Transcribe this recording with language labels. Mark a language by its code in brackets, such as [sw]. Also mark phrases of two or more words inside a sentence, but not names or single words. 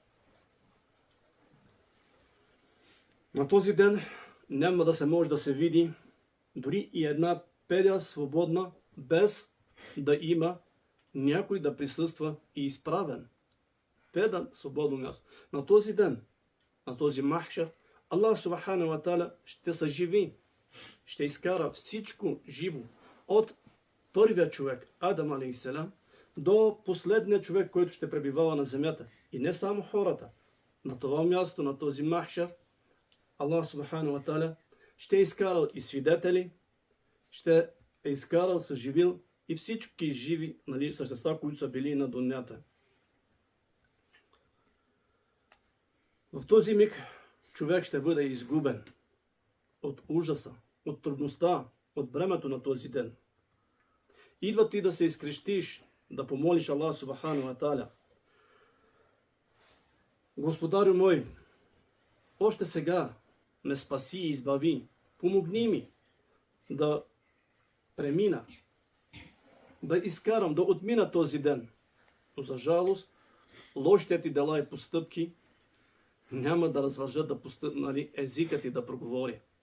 [bg] На този ден няма да се може да се види дори и една педя свободна, без да има някой да присъства и изправен. Педа свободно място. На този ден, на този махшер, [ar] الله سبحانه وتعالى [bg] ще съживи ще изкара всичко живо от първия човек, Адам алейхиссалам, до последния човек, който ще пребивава на земята. И не само хората. На това място, на този махшар, [ar] الله سبحانه وتعالى [bg] ще е изкарал и свидетели, ще е изкарал, съживил и всички живи същества, които са били на дунята. В този миг човек ще бъде изгубен от ужаса, от трудността, от бремето на този ден. Идва ти да се изкрещиш, да помолиш [ar] الله سبحانه وتعالى: [bg] Господарю мой, още сега ме спаси и избави, помогни ми да премина, да изкарам, да отмина този ден. Но за жалост, лошите ти дела и постъпки няма да развържат езикът ти да проговори.